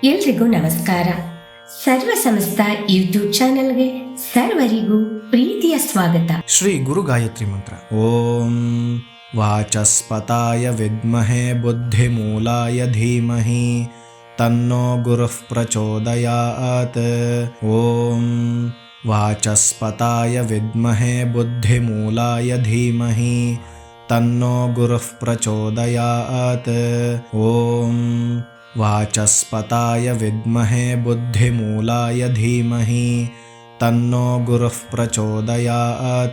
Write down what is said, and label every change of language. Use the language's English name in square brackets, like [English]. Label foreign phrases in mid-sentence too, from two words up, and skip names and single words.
[Kannada] ಎಲ್ರಿಗೂ ನಮಸ್ಕಾರ. ಸರ್ವ ಸಮಸ್ತ ಯೂಟ್ಯೂಬ್ ಚಾನೆಲ್ಗೆ ಸರ್ವರಿಗೂ ಪ್ರೀತಿಯ ಸ್ವಾಗತ. ಶ್ರೀ ಗುರು ಗಾಯತ್ರಿ ಮಂತ್ರ. [Sanskrit] ಓಂ ವಾಚಸ್ಪತಾಯ ವಿದ್ಮಹೇ ಬುದ್ಧಿಮೂಲಾಯ ಧೀಮಹಿ ತನ್ನೋ ಗುರುಃ ಪ್ರಚೋದಯಾತ್. ಓಂ ವಾಚಸ್ಪತಾಯ ವಿದ್ಮಹೇ ಬುದ್ಧಿಮೂಲಾಯ ಧೀಮಹಿ ತನ್ನೋ ಗುರುಃ ಪ್ರಚೋದಯಾತ್. ಓಂ ವಾಚಸ್ಪತಾಯ ವಿದ್ಮಹೇ ಬುದ್ಧಿಮೂಲಾಯ ಧೀಮಹಿ ತನ್ನೋ ಗುರುಃ ಪ್ರಚೋದಯಾತ್.